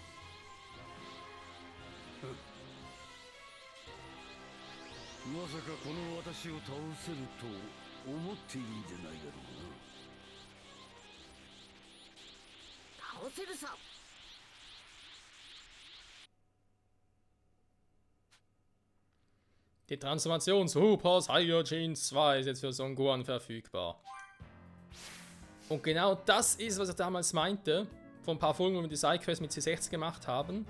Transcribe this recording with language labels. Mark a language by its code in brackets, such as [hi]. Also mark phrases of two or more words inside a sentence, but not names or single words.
[ja] まさかこの私を倒せると思っているんじゃないだろうな。倒せるさ。 [de] Die Transformation Super Saiyajin 2 ist jetzt für Son Gohan verfügbar. Und genau das ist, was ich damals meinte, vor ein paar Folgen, wo wir die Sidequest mit C16 gemacht haben.